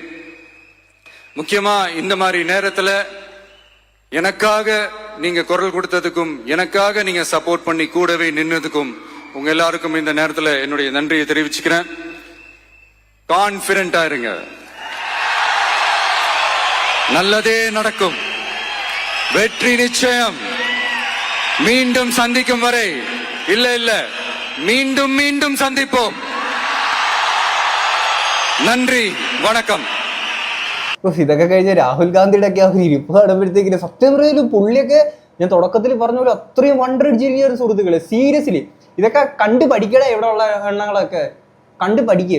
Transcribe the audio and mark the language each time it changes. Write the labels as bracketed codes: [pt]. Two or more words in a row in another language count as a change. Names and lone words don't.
[ta] முக்கியமா இந்த மாதிரி நேரத்துல எனக்காக நீங்க குரல் கொடுத்ததுக்கும், எனக்காக நீங்க சப்போர்ட் பண்ணி கூடவே நின்னதுக்கும் உங்க எல்லாருக்கும் இந்த நேரத்துல என்னுடைய நன்றியை தெரிவிச்சுக்கிறேன். கான்பிடண்டா இருங்க, நல்லதே நடக்கும், வெற்றி நிச்சயம். மீண்டும் சந்திக்கும் வரை இல்ல மீண்டும் மீண்டும் சந்திப்போம். [ml] നന്ദി വണക്കം. ഇതൊക്കെ കഴിഞ്ഞ രാഹുൽ ഗാന്ധിയുടെ ഒക്കെ ആ ഒരു ഇരിപ്പ് കാണുമ്പോഴത്തേക്കിന് സത്യം പറയലും പുള്ളിയൊക്കെ ഞാൻ തുടക്കത്തിൽ പറഞ്ഞ പോലെ അത്രയും വണ്ടടിച്ചിരിക്കുന്ന ഒരു സുഹൃത്തുക്കള്. സീരിയസ്ലി ഇതൊക്കെ കണ്ടു പഠിക്കട ഇവിടെ ഉള്ള എണ്ണങ്ങളൊക്കെ കണ്ടു പഠിക്കുക.